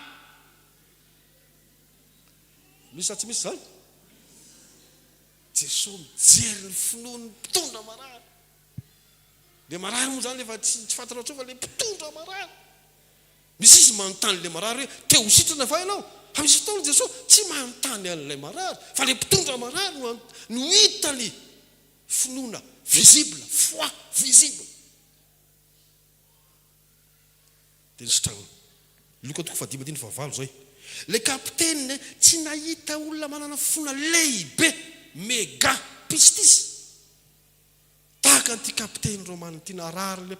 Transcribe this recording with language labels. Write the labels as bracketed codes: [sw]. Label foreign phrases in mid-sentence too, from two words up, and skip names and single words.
[mg] misy sa tsy misy zany Jesosy mijery ny finoany mpitondra marary le marary moa zany efa tsy fantatra tso fa le mpitondra marary misy izy manontany le marary hoe te ho sitrana va ianao misy fotoana Jesosy tsy manontany an'ilay marary fa le mpitondra marary no hitany finoana [fr] visible foi visible [mg] dia nisotrany Luka 5:19 zao le kapiteny tsy nahita olona manana finoana lehibe méga pistis tahaka an'ity kapiteny romana ity narary le